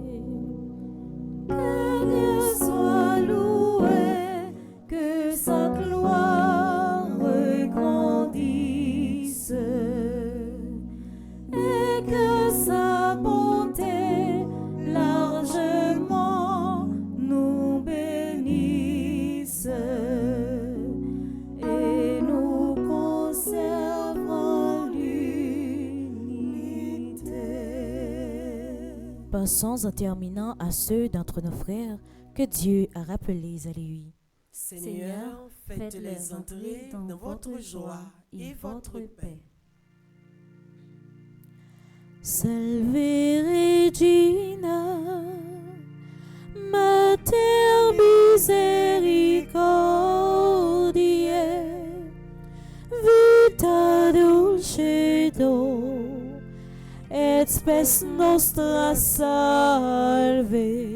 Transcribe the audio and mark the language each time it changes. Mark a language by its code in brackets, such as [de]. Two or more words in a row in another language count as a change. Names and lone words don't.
[fr] Que Dieu soit loué, que sa gloire grandisse et que sa bonté largement nous bénisse et nous conserve en l'unité. Passons en terminant à ceux d'entre nos frères que Dieu a rappelés à lui. Seigneur, faites-les entrer dans votre joie et votre paix. [la] Salve Regina, Mater misericordiae, vita dulcedo, et spes nostra salve.